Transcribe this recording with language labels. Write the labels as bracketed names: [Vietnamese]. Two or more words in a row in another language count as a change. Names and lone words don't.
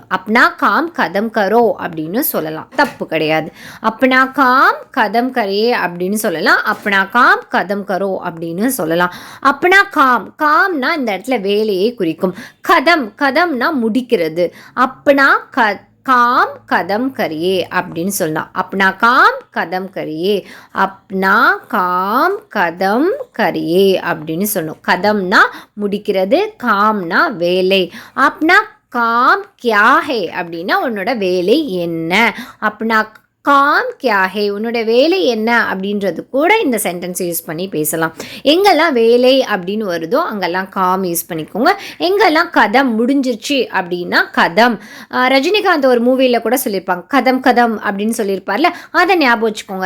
[Hindi] अपना काम ख़त्म करो [Tamil] அப்படின்னு சொல்லலாம், தப்பு கிடையாது. [Hindi] अपना काम ख़त्म करिए [Tamil] அப்படின்னு சொல்லலாம், [Hindi] अपना काम ख़त्म करो [Tamil] அப்படின்னு சொல்லலாம். [Hindi] अपना काम, [Tamil] காம்னா இந்த இடத்துல வேலையை குறிக்கும். கதம், கதம்னா முடிக்கிறது. [Hindi] अपना काम कदम करिए [Tamil] அப்படின்னு சொல்லலாம். [Hindi] अपना काम कदम करिए, अपना काम कदम करिए [Tamil] அப்படின்னு சொல்லணும். கதம்னா முடிக்கிறது, காம்னா வேலை. [Hindi] अपना काम क्या है [Tamil] அப்படின்னா உன்னோட வேலை என்ன. [Hindi] अपना काम क्या है, [Tamil] உன்னோட வேலை என்ன அப்படின்றது கூட இந்த [English] sentence use [Tamil] பண்ணி பேசலாம். எங்கெல்லாம் வேலை அப்படின்னு வருதோ அங்கெல்லாம் காம் யூஸ் பண்ணிக்கோங்க. எங்கெல்லாம் கதம் முடிஞ்சிருச்சு அப்படின்னா கதம். ரஜினிகாந்த் ஒரு மூவியில் கூட சொல்லியிருப்பாங்க, [Hindi] ख़त्म ख़त्म [Tamil] அப்படின்னு சொல்லியிருப்பார்ல, அதை ஞாபகம் வச்சுக்கோங்க.